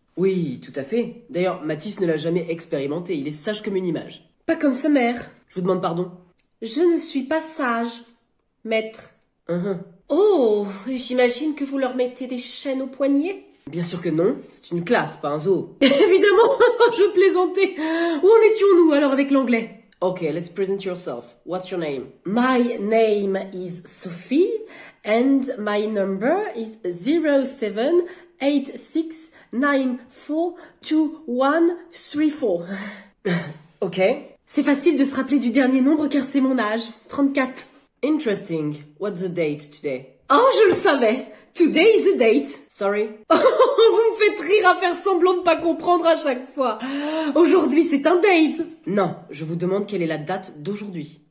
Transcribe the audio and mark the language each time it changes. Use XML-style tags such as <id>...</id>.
<fr>Oui, tout à fait. D'ailleurs, Mathis ne l'a jamais expérimenté, il est sage comme une image. Pas comme sa mère. Je vous demande pardon. Je ne suis pas sage, maître. Oh, j'imagine que vous leur mettez des chaînes aux poignets? Bien sûr que non, c'est une classe, pas un zoo. Évidemment, je plaisantais. Où en étions-nous alors avec l'anglais?</fr> <en>Okay, let's present yourself. What's your name? My name is Sophie and my number is 0786942134. Ok.</en> <fr>C'est facile de se rappeler du dernier nombre car c'est mon âge, 34.</fr> <en>Interesting. What's the date today?</en> <fr>Oh, je le savais.</fr> <en>Today is a date. Sorry.</en> <fr>Oh, vous me faites rire à faire semblant de pas comprendre à chaque fois. Aujourd'hui, c'est un date. Non, je vous demande quelle est la date d'aujourd'hui.</fr>